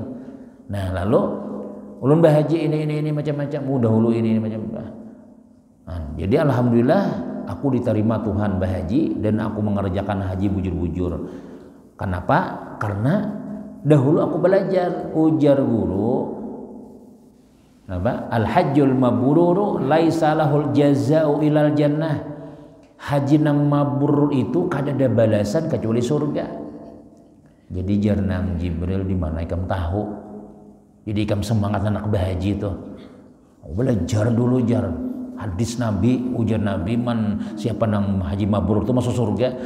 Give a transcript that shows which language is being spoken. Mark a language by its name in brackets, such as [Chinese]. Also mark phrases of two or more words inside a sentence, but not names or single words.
[Banjar] Nah lalu ulun bahaji ini macam-macam udah hulu ini macam-macam. Nah, jadi alhamdulillah aku diterima Tuhan bahaji dan aku mengerjakan haji bujur-bujur. Kenapa? Karena dahulu aku belajar ujar guru apa? [Arabic] الحج المبرور ليس له الجزاء إلا الجنة. [Banjar] Haji nang mabrur itu kada ada balasan kecuali surga. Jadi jarnang Jibril di mana ikam tahu. Jadi ikam semangat anak bahaji itu. Belajar dulu jar. Hadis Nabi, ujar Nabi man siapa nang haji mabrur itu masuk surga.